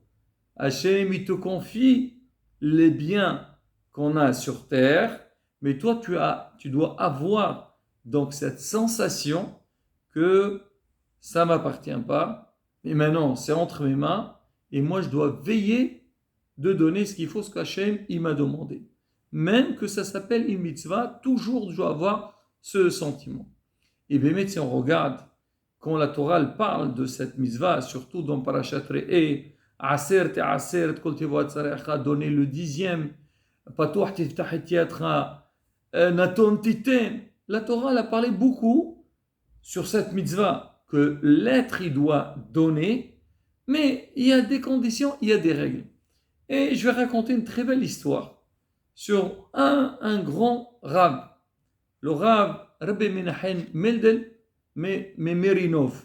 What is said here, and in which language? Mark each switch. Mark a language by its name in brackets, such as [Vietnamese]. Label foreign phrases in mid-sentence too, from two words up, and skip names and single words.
[French] Hachem, il te confie les biens qu'on a sur terre, mais toi, tu dois avoir donc cette sensation que ça ne m'appartient pas, et maintenant c'est entre mes mains, et moi je dois veiller de donner ce qu'il faut, ce qu'Hachem il m'a demandé. Même que ça s'appelle une mitzvah, toujours je dois avoir ce sentiment. Et bien, si on regarde, quand la Torah parle de cette mitzvah, surtout dans Parashat Re'eh, [Hebrew] עשר תעשר, כל תבואת זרעך, [French] donner le 10e, [Hebrew] פתח תפתח את ידך, נתן תתן. [French] La Torah elle a parlé beaucoup sur cette mitzvah que l'être il doit donner, mais il y a des conditions, il y a des règles. Et je vais raconter une très belle histoire sur un grand Rav, le Rav Rabbi Menahem Mendel Merinov.